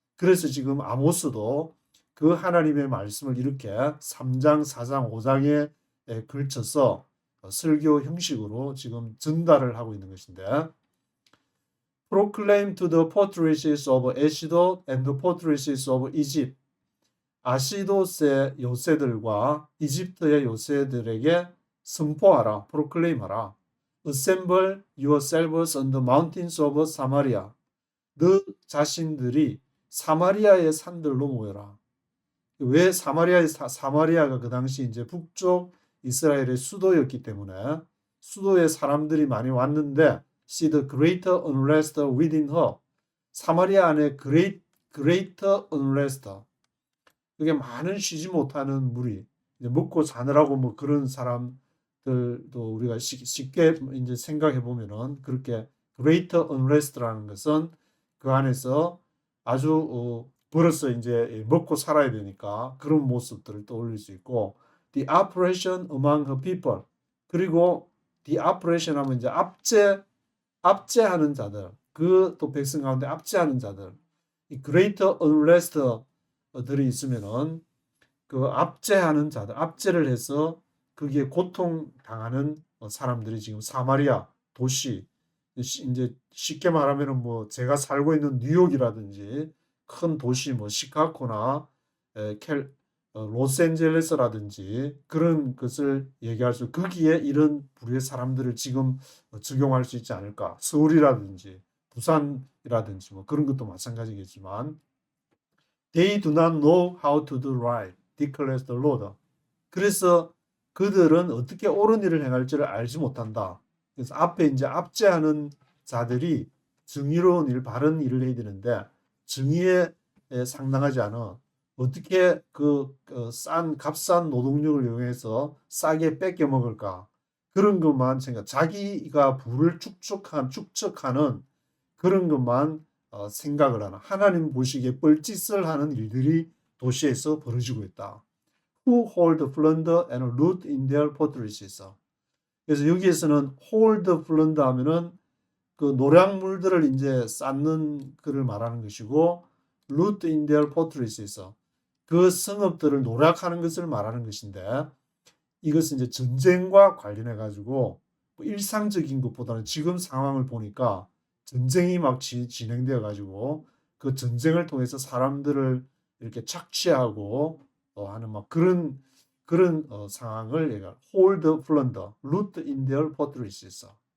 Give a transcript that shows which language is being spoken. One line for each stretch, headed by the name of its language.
Korean: 그래서 지금 아모스도 그 하나님의 말씀을 이렇게 3장, 4장, 5장에 걸쳐서 설교 형식으로 지금 전달을 하고 있는 것인데
English: Proclaim to the fortresses of Ashdod and the fortresses of Egypt.
Korean: 아시돗의 요새들과 이집트의 요새들에게 선포하라, proclaim하라.
English: Assemble yourselves on the mountains of Samaria.
Korean: 너 자신들이 사마리아의 산들로 모여라. 왜 사마리아가 그 당시 이제 북쪽 이스라엘의 수도였기 때문에 수도에 사람들이 많이 왔는데
English: see the greater unrest within her.
Korean: 사마리아 안에
English: greater unrest.
Korean: 그게 많은 쉬지 못하는 무리. 이제 먹고 자느라고 뭐 그런 사람들도 우리가 쉽게 이제 생각해 보면은 그렇게 greater unrest라는 것은 그 안에서 아주 벌어서 이제 먹고 살아야 되니까 그런 모습들을 떠올릴 수 있고
English: the oppression among her people.
Korean: 그리고
English: the oppression
Korean: 하면 이제 압제하는 자들. 그 또 백성 가운데 압제하는 자들. 이
English: greater unrest
Korean: 들이 있으면은 그 압제하는 자들, 압제를 해서 거기에 고통 당하는 사람들이 지금 사마리아 도시, 이제 쉽게 말하면은 뭐 제가 살고 있는 뉴욕이라든지 큰 도시 뭐 시카고나 로스앤젤레스라든지 그런 것을 얘기할 수, 거기에 이런 부류의 사람들을 지금 적용할 수 있지 않을까. 서울이라든지 부산이라든지 뭐 그런 것도 마찬가지겠지만
English: They do not know how to do right, declares the Lord.
Korean: 그래서 그들은 어떻게 옳은 일을 행할지를 알지 못한다. 그래서 앞에 이제 압제하는 자들이 정의로운 일, 바른 일을 해야 되는데 정의에 상당하지 않아. 어떻게 값싼 노동력을 이용해서 싸게 뺏겨 먹을까? 그런 것만 생각, 자기가 부를 축적하는 그런 것만 생각을 하는, 하나님 보시기에 뻘짓을 하는 일들이 도시에서 벌어지고 있다.
English: Who hold plunder and loot in their fortresses.
Korean: 그래서 여기에서는
English: hold plunder
Korean: 하면은 그 노략물들을 이제 쌓는 것을 말하는 것이고
English: loot in their fortresses.
Korean: 그 성읍들을 노략하는 것을 말하는 것인데 이것은 이제 전쟁과 관련해 가지고 일상적인 것보다는 지금 상황을 보니까 전쟁이 막 진행되어 가지고 그 전쟁을 통해서 사람들을 이렇게 착취하고 하는 막 그런 상황을 얘가
English: hold plunder, loot in their fortresses.